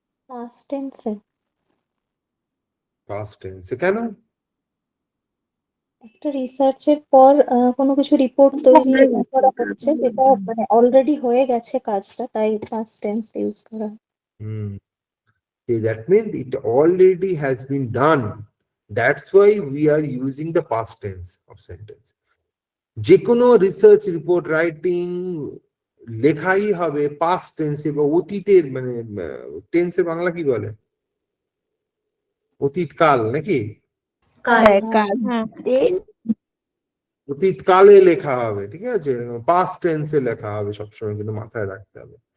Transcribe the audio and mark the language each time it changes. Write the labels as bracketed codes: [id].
[bn] Past টেন্সে। Past টেন্সে। কেন? একটা রিসার্চের পর কোনো কিছু রিপোর্ট তৈরি করা হচ্ছে, যেটা মানে অলরেডি হয়ে গেছে কাজটা, তাই পাস্ট টেন্স ইউজ করা। Hmm. [en] That means it already has been done. That's why we are using the past tense of sentence. [bn] যে কোনো রিসার্চ রিপোর্ট রাইটিং লেখাই হবে পাস্ট টেন্সে বা অতীতের, মানে টেন্সের বাংলা কি বলে? অতীতকাল নাকি? হ্যাঁ, কাজ। হ্যাঁ। অতীতকালে লেখা হবে, ঠিক আছে, পাস্ট টেন্সে লেখা হবে সবসময়, কিন্তু মাথায় রাখতে হবে।